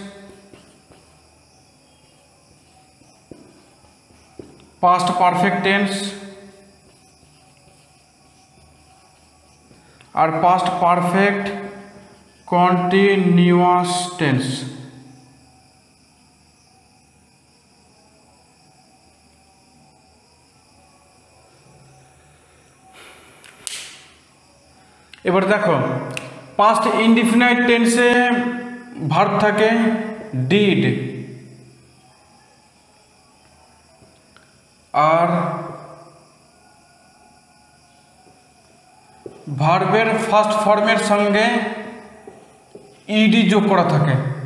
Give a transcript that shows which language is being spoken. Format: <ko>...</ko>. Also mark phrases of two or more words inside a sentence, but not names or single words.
<en>past perfect tense আর past perfect continuous tense।</en> <bn>এবার দেখো</bn> <en>past indefinite tense</en> <bn>ভার্ব থাকে ডিড, আর ভার্বের</bn> <en>first form</en> <bn>সঙ্গে ইডি যোগ করা থাকে।</bn>